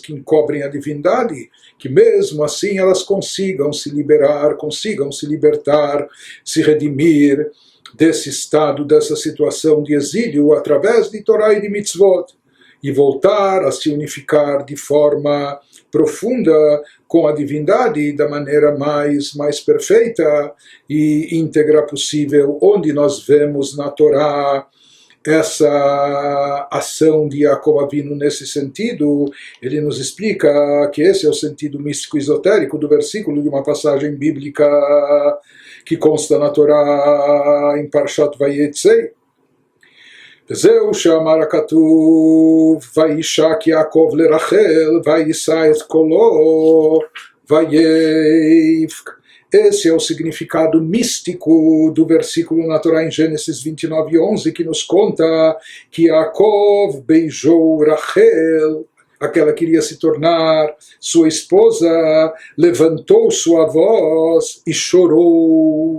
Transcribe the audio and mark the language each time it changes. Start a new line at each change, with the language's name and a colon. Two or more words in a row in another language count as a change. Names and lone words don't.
Portuguese: que encobrem a divindade, que mesmo assim elas consigam se liberar, consigam se libertar, se redimir desse estado, dessa situação de exílio, através de Torá e de Mitzvot, e voltar a se unificar de forma profunda com a divindade da maneira mais perfeita e íntegra possível, onde nós vemos na Torá essa ação de Yaakov Avinu nesse sentido. Ele nos explica que esse é o sentido místico esotérico do versículo de uma passagem bíblica que consta na Torá em Parshat Vayetzei.
Hebrew: וזהו שאמר הכתוב, וישק יעקב לרחל, ויישא את קולו, ויבך.
Portuguese: Esse é o significado místico do versículo na Torá em Gênesis 29:11, que nos conta que Yaakov beijou Rachel, aquela que iria se tornar sua esposa, levantou sua voz e chorou.